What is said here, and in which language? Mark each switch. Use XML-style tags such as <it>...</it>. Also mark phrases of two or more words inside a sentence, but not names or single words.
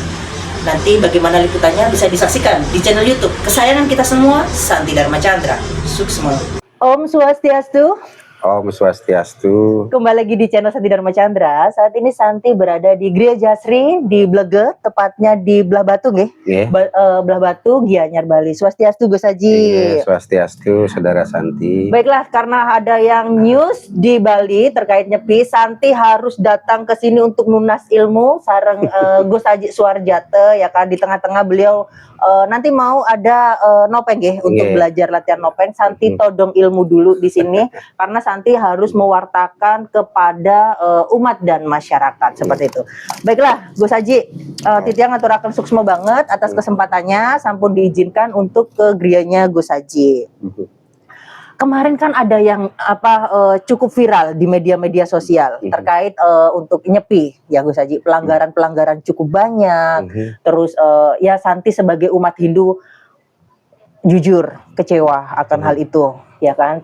<id>Nanti bagaimana liputannya bisa disaksikan di channel YouTube kesayangan kita semua, Santi Dharma Chandra. Suksma.</id> <ban>Om Swastiastu. Om Swastiastu.</ban> <id>Kembali lagi di channel Santi Dharma Chandra. Saat ini Santi berada di Gereja Sri di Blege, tepatnya di Belah Batu, nggih? Yeah. Belah Batu, Gianyar, Bali. Swastiastu, Gus Haji. Yeah, Swastiastu, Saudara Santi. Baiklah, karena ada yang news di Bali terkait nyepi, Santi harus datang ke sini untuk nunas ilmu sareng Gus Haji Suarjate ya kan. Di tengah-tengah beliau nanti mau ada nopeng nggih untuk belajar latihan nopeng. Santi todong ilmu dulu di sini karena Santi harus mewartakan kepada umat dan masyarakat seperti itu. Baiklah, Gus Haji,</id> <ban>titiang aturaken suksma banget</ban> <id>atas kesempatannya, sampun diizinkan untuk ke grianya Gus Haji. Kemarin kan ada yang cukup viral di media-media sosial terkait untuk nyepi ya Gus Haji, pelanggaran-pelanggaran cukup banyak. Terus ya Santi sebagai umat Hindu jujur kecewa akan hal itu ya kan.</id>